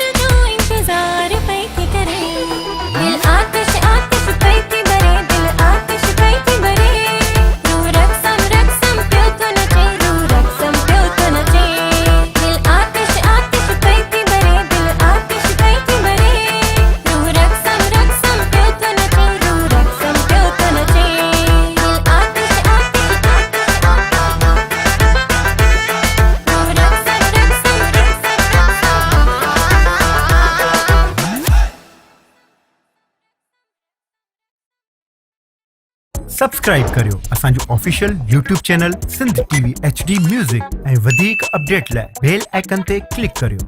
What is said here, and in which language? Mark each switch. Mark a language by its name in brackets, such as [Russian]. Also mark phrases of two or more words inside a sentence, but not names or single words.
[Sindhi] जो इंतजार पई थी करे दिल आतिश आतिश पई थी भरे दिल आतिश पई थी भरे रू रक्सम रक्सम पियो तो नचे रू रक्सम पियो तो नचे दिल आतिश आतिश पई थी भरे दिल आतिश पई थी भरे रू रक्सम रक्सम पियो तो नचे रू रक्सम पियो तो नचे दिल आतिश आतिश सब्सक्राइब करियो असांजो [English] official YouTube channel [Sindhi] सिंध टीवी HD म्यूजिक ऐं वधीक अपडेट लाइ [English] bell icon [Sindhi] ते क्लिक करियो।